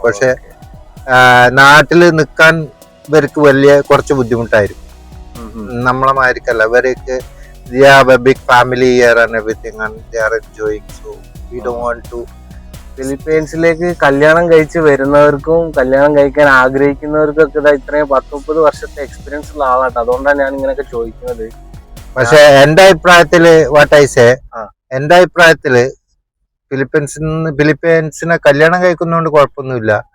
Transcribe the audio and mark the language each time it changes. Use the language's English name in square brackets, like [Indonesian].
[Malayalam] പക്ഷെ നാട്ടില് നിക്കാൻ ഇവർക്ക് വലിയ കുറച്ച് ബുദ്ധിമുട്ടായിരിക്കും. നമ്മളെ മാതിരിക്കല്ല, ഇവർക്ക് [English] they have a big family here and everything and they are enjoying, so we don't want to. [Malayalam] ഫിലിപ്പീൻസിലേക്ക് കല്യാണം കഴിച്ച് വരുന്നവർക്കും കല്യാണം കഴിക്കാൻ ആഗ്രഹിക്കുന്നവർക്കും ഒക്കെ ഇത്രയും 10-30 വർഷത്തെ എക്സ്പീരിയൻസ് ഉള്ള ആളാട്ടോ. അതുകൊണ്ടാണ് ഞാൻ ഇങ്ങനെയൊക്കെ ചോദിക്കുന്നത്. പക്ഷെ എന്റെ അഭിപ്രായത്തില് എന്റെ അഭിപ്രായത്തില് ഫിലിപ്പീൻസിനെ കല്യാണം കഴിക്കുന്നതുകൊണ്ട് കുഴപ്പമൊന്നുമില്ല.